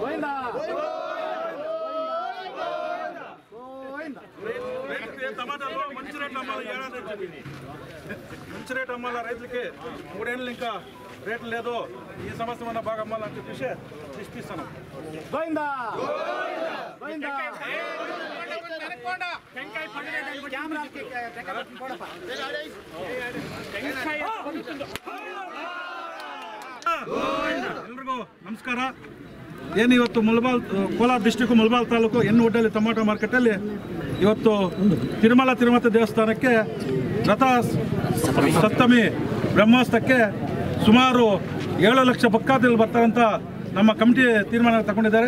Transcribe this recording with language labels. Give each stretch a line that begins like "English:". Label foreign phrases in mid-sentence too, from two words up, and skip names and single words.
Telugu: టమాటాలు మంచి రేట్లు అమ్మాలి, ఏడాది చెప్పింది మంచి రేటు అమ్మాలి రైతులకి. 3 ఏళ్ళు ఇంకా రేట్లు లేదు, ఈ సంవత్సరం అన్న బాగా అమ్మాలని చెప్పేసి దిష్టిస్తున్నాం.
Kannada: ಎಲ್ರಿಗೂ ನಮಸ್ಕಾರ. ಏನು ಇವತ್ತು ಮುಳಬಾಲ್ ಕೋಲಾರ ಡಿಸ್ಟ್ರಿಕ್ಟ್ ಮುಳಬಾಲ್ ತಾಲೂಕು ಎನ್ನುವಡ್ಡಲ್ಲಿ ಟೊಮಾಟೊ ಮಾರ್ಕೆಟಲ್ಲಿ ಇವತ್ತು ತಿರುಮಲ ತಿರುಪತಿ ದೇವಸ್ಥಾನಕ್ಕೆ ರಥ ಸಪ್ತಮಿ ಬ್ರಹ್ಮೋತ್ಸವಕ್ಕೆ ಸುಮಾರು 7 ಲಕ್ಷ ಭಕ್ತಾದಿಗಳು ಬರ್ತಾರಂತ ನಮ್ಮ ಕಮಿಟಿ ತೀರ್ಮಾನ ತಗೊಂಡಿದ್ದಾರೆ.